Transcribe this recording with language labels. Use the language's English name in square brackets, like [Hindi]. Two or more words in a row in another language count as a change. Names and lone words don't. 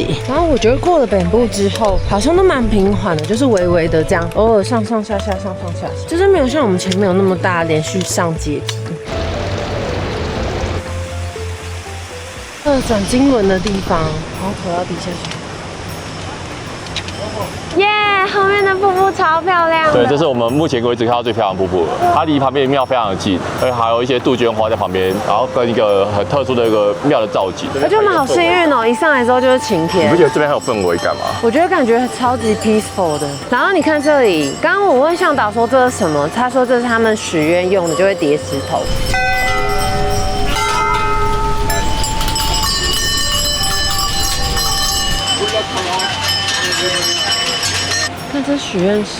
[Chinese] 然後我覺得過了本部之後，好像都蠻平緩的，就是微微的這樣，偶爾上上下下，上上下下，就是沒有像我們前面有那麼大連續上階梯。轉經輪的地方，然後頭要低下去。耶，後面的瀑布超漂亮的。对，这是我們目前為止看到最漂亮的瀑布了。它離旁邊的廟非常的近，而且還有一些杜鵑花在旁邊，然後跟一個很特殊的一個廟的造景。我覺得我們好幸運哦，一上來之後就是晴天。你不覺得這邊很有氛圍感嗎？我覺得感覺超級 peaceful 的。然後你看這裡，剛剛我問向導說這是什麼，他說這是他們許願用的，就會疊石頭。看這許願石，